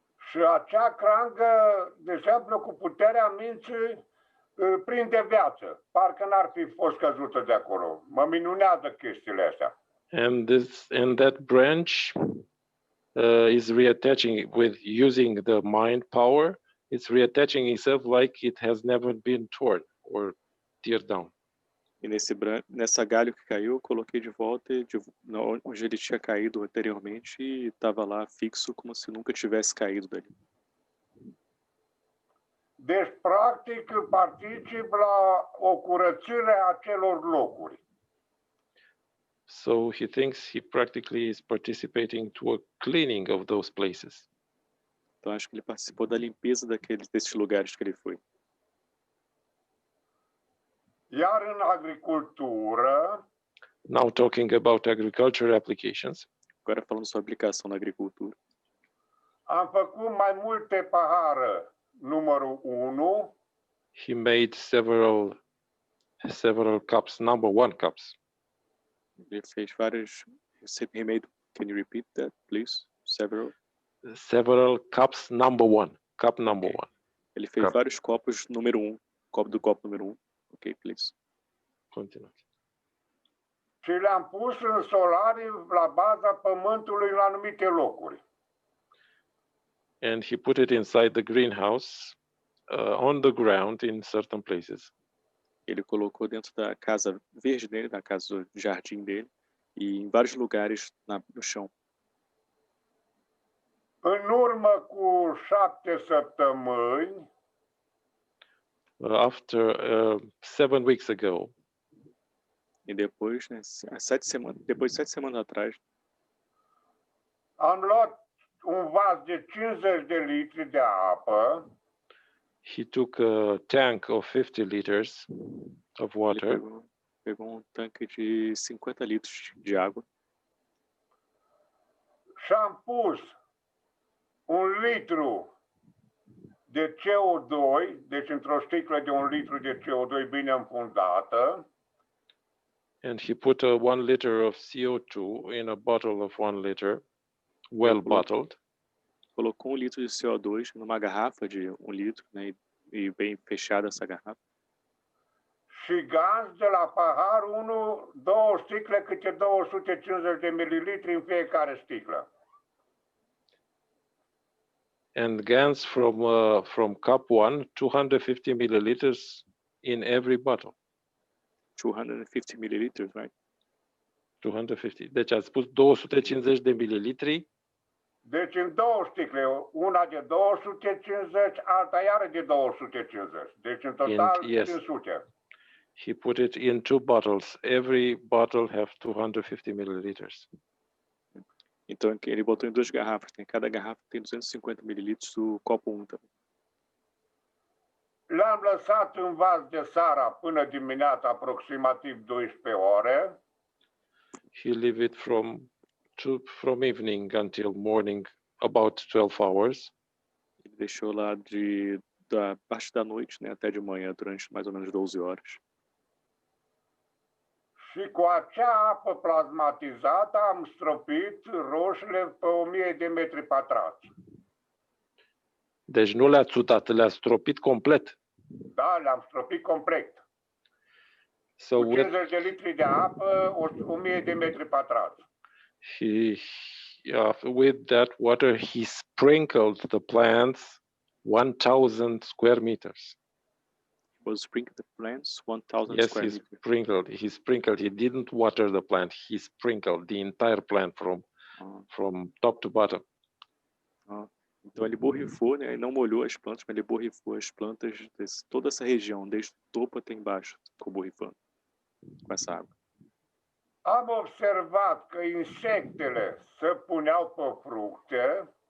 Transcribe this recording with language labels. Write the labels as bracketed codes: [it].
[ro] Și acea creangă, de exemplu, cu puterea minții, prinde viață. Parcă n-ar fi fost căzută de acolo. Mă minunează chestiile astea. [en] And that branch is reattaching with using the mind power. It's reattaching itself like it has never been torn or teared down. [pt] E nessa galho que caiu, eu coloquei de volta onde ele tinha caído anteriormente e estava lá fixo como se nunca tivesse caído dali. [ro] Deci, practic, particip la o curățire a acelor locuri. [en] So he thinks he practically is participating to a cleaning of those places. [pt] Então acho que ele participou da limpeza desses lugares que ele foi. [ro] Iar în agricultură, [en] now talking about agriculture applications. [pt] Agora falando sobre aplicação na agricultura. [ro] Am făcut mai multe pahare numărul 1. [en] He made several cups, number 1 cups. [pt] Ele fez vários. [en] He made. Can you repeat that, please? Several cups, number 1. Cup number 1. [pt] Ele fez vários copos número 1. Copo número 1. [en] Ok, please. Continue. [ro] Și le-am pus în solarii la baza pământului în anumite locuri. [en] And he put it inside the greenhouse, on the ground in certain places. [pt] Ele colocou dentro da casa verde dele, da casa do jardim dele, e em vários lugares no chão. [ro] În urmă cu 7 săptămâni, [en] after 7 weeks ago, [pt] e depois, né, depois de 7 semanas atrás, [ro] am luat un vas de 50 de litri de apă. [en] He took a tank of 50 liters of water. [pt] Pegou tanque de 50 litros de água. [ro] Și am pus 1 litru de CO2, deci într-o sticlă de 1 litru de CO2 bine înfundată. [en] And he put 1 liter of CO2 in a bottle of 1 liter, well bottled. [pt] Colocou 1 litro de CO2 numa garrafa de 1 litro, né, e bem fechada essa garrafa. [ro] și gaz de la pahar 1, 2 sticle câte 250 de mililitri în fiecare sticlă. [en] And Gans from cup 1, 250 milliliters in every bottle. 250 milliliters, right? 250. [ro] Deci ați spus 250 de mililitri. Deci în 2 sticle, una de 250, alta iară de 250. Deci în total 500. [en] He put it in 2 bottles. Every bottle have 250 milliliters. [pt] Então ele botou em 2 garrafas, né? Cada garrafa tem 250 mililitros do copo 1 também. [ro] L-am lăsat în vas de seara până dimineața, aproximativ 12 ore. [en] He leave it from evening until morning, about 12 hours. [pt] Ele deixou lá da parte da noite, né, até de manhã, durante mais ou menos 12 horas. [ro] Și cu acea apă plasmatizată am stropit roșile pe 1000 de metri pătrați. Deci nu le-ați udat, le-ați stropit complet. Da, le-am stropit complet. [en] So [ro] cu 50 de litri de apă, 1000 de metri pătrați. [en] With that water, he sprinkled the plants 1,000 square meters. Was sprinkled the plants 1,000 yes, square meters. He sprinkled. He didn't water the plant. He sprinkled the entire plant from top to bottom. [pt] Então ele borrifou, né? Ele não molhou as plantas, mas ele borrifou as plantas de toda essa região, desde o topo até embaixo, ficou borrifando com essa água. [ro] Am observat că insectele se puneau pe fructe.